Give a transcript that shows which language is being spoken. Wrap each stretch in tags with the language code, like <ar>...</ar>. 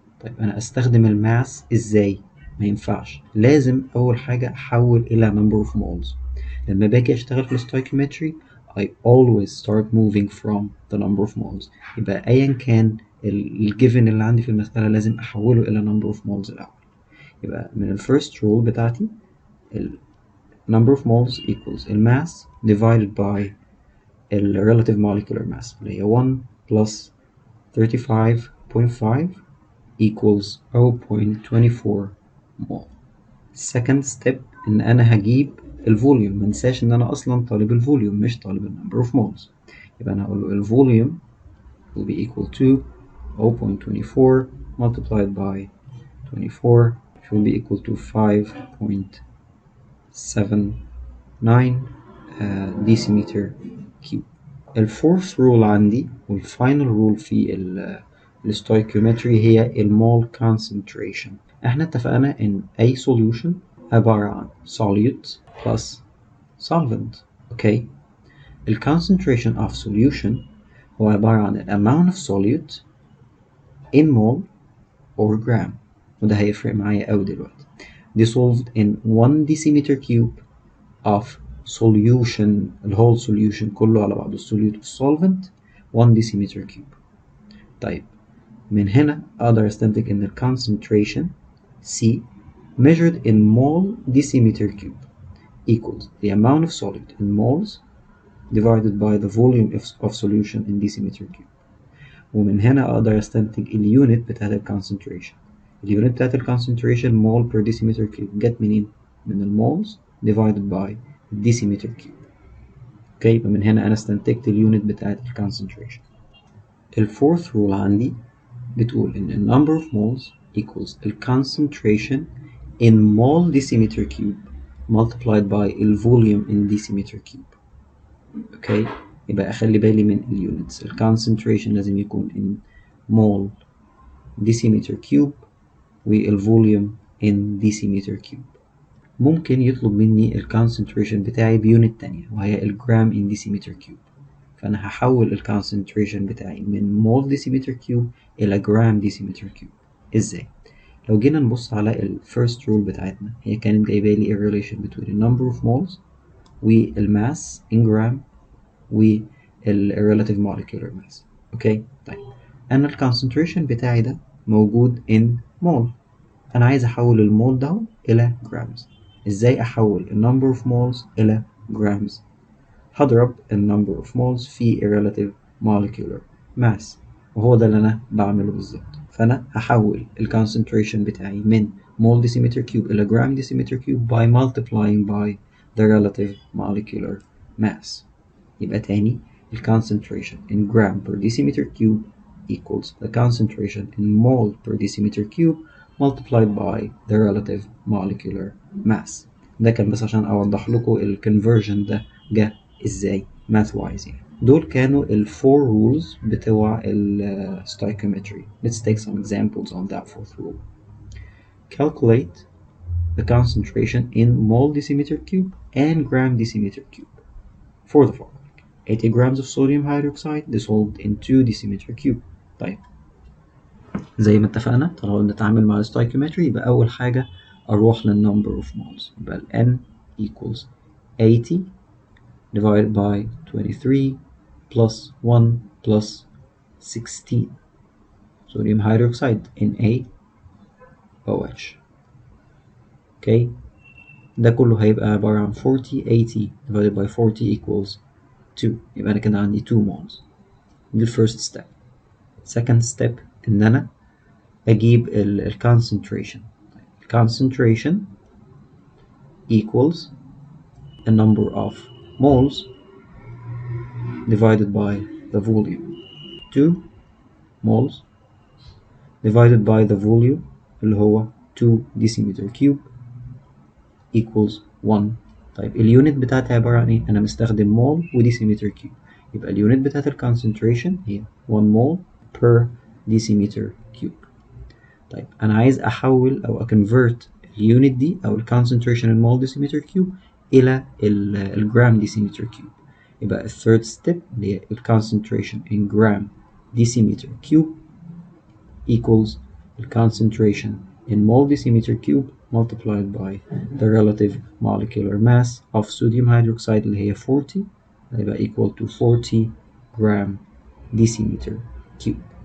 <ar>طيب انا استخدم الماس ازاي؟ ما ينفعش، لازم اول حاجه احول الى</ar> <en>number of moles.</en> <ar>لما باجي اشتغل في الستويكيومتري</ar> <en>I always start moving from the number of moles.</en> <ar>يبقى ايا كان الجيفن اللي عندي في المساله لازم احوله الى</ar> <en>number of moles</en> <ar>الاول. يبقى من الفيرست رول بتاعتي</ar> <en>number of moles equals mass divided by relative molecular mass اللي هي 1 plus 35.5 equals 0.24 mole. second step</en> <ar>ان انا هجيب الفوليوم. منساش ان انا اصلا طالب الفوليوم مش طالب number of moles. يبقى انا هقول له الفوليوم</ar> <en>will be equal to 0.24 multiplied by 24 which will be equal to 5.79 decimeter cube.</en> <ar>الفورث رول عندي والفاينل رول في الستويكيومتري هي المول concentration. احنا اتفقنا ان اي solution عبارة عن</ar> <en>solute plus solvent.</en> <ar>اوكي، ال</ar> <en>concentration of solution</en> <ar>هو عبارة عن</ar> <en>amount of solute in mole or gram،</en> <ar>وده هيفرق معايا اوي دلوقتي.</ar> <en>dissolved in 1 decimeter cube of solution. the whole solution</en> <ar>كله على بعضه</ar> <en>solute solvent 1 decimeter cube.</en> <ar>طيب من هنا أقدر أستنتج إن</ar> <en>concentration C measured in mole decimeter cube equals the amount of solid in moles divided by the volume of solution in decimeter cube.</en> <ar>ومن هنا أقدر أستنتج اليونت بتاعت concentration.</ar> <en>اليونت بتاعت concentration mole per decimeter cube</en> <ar>جت منين؟ من المولز</ar> <en>divided by decimeter cube.</en> <ar>اوكي، يبقى من هنا أنا استنتجت اليونت بتاعت concentration. الفورث رول عندي بتقول إن</ar> <en>number of moles equals concentration in mole decimeter cube multiplied by volume in decimeter cube.</en> <ar>اوكي، يبقى أخلي بالي من اليونتس.</ar> <en>concentration لازم يكون in mole decimeter cube والvolume in decimeter cube.</en> <ar>ممكن يطلب مني concentration بتاعي بيونت تانية وهي الجرام in decimeter cube، فأنا هحول concentration بتاعي من</ar> <en>mole decimeter cube</en> <ar>إلى جرام decimeter cube. إزاي؟ لو جينا نبص على الفيرست رول بتاعتنا هي كانت جايبه لي</ar> <en>relation between the number of moles والماس in gram relative molecular mass.</en> <ar>اوكي، طيب انا concentration بتاعي ده موجود in mole، انا عايز احول المول ده الى grams. ازاي احول</ar> <en>number of moles</en> <ar>الى grams؟ هضرب number of moles في relative molecular mass، وهو ده اللي انا بعمله بالظبط. فانا هحول concentration بتاعي من</ar> <en>mole decimeter cube الى gram decimeter cube by multiplying by the relative molecular mass.</en> <ar>يبقى تاني</ar> <en>concentration in gram per decimeter cube equals the concentration in mole per decimeter cube multiplied by the relative molecular mass.</en> <ar>ده كان بس عشان اوضح لكم conversion ده جه ازاي math wise يعني. دول كانوا</ar> <en>four rules</en> <ar>بتوع stoichiometry.</ar> <en>Let's take some examples on that fourth rule. Calculate the concentration in mole decimeter cube and gram decimeter cube for the following: 80 grams of sodium hydroxide dissolved in 2 decimeter cube.</en> <ar>طيب زي ما اتفقنا طالما بنتعامل مع الستايكيومتري يبقى أول حاجة أروح للنمبر of moles، يبقى ال</ar> <en>N equals 80 divided by 23 plus 1 plus 16</en> <ar>sodium hydroxide NaOH. okay، ده كله هيبقى عبارة عن 40</ar> <en>80 divided by 40 equals 2،</en> <ar>يبقى أنا كده عندي 2 moles.</ar> <en>دي first step.</en> <ar>second step إن أنا أجيب ال concentration.</ar> <en>concentration equals the number of moles divided by the volume. 2 moles divided by the volume</en> <ar>اللي هو</ar> <en>2 decimeter cube equals 1.</en> <ar>طيب اليونت بتاعتها عبارة عن ايه؟ أنا مستخدم مول وديسيمتر كيوب، يبقى اليونت بتاعت الكونسنتريشن هي 1 مول per decimeter cube.</ar> <en>طيب أنا عايز أحول أو أكونفرت اليونت دي أو الكونسنتريشن المول decimeter cube إلى الجرام decimeter cube، يبقى الثيرد ستيب اللي هي الكونسنتريشن in gram decimeter cube equals the concentration in mole decimeter cube multiplied by the relative molecular mass of sodium hydroxide اللي هي 40 هيبقى equal to 40 gram decimeter cube.</en>